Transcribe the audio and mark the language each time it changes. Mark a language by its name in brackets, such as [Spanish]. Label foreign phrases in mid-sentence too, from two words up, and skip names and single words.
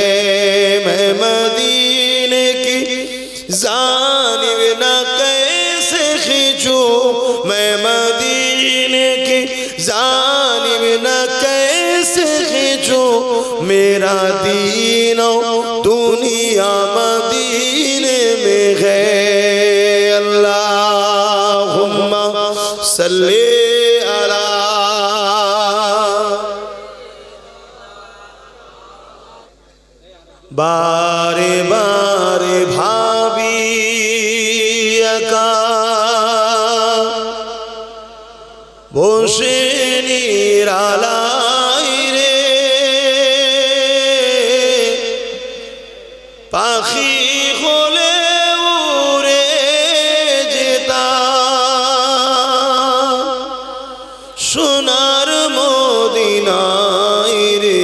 [Urdu] میں مدینے کی جانب نہ کیسے کھینچوں، میں مدینے کی جانب نہ کیسے کھینچوں، میرا دین و دنیا مدینے میں ہے۔ [Arabic] اللہم صلی علی [Bangla] বারে বারে ভাবি একা বসে নিরালাই রে, পাখি হলে উড়ে যেতাম সোনার মদিনায় রে।